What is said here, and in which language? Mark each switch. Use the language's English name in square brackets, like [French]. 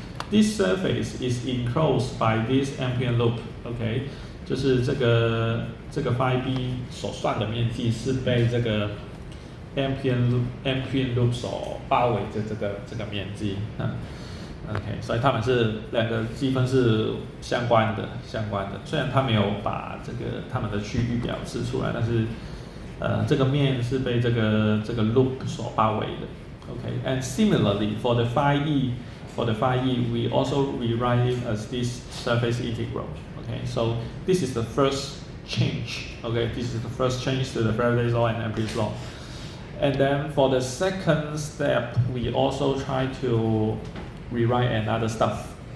[English] This surface is enclosed by this Ampere loop. [Chinese] Okay， 就是这个 phi b 所算的面积是被这个 Ampere loop 所包围的这个面积。 OK， 所以它们是两个积分是相关的。虽然它没有把它们的区域表示出来，但是这个面是被这个 loop 所包围的。 [English] OK，and similarly for the phi e, we also rewrite it as this surface integral. Okay, so this is the first change. Okay, this is the first change to the Faraday's law and Ampere's law. And then for the second step, we also try to rewrite another stuff.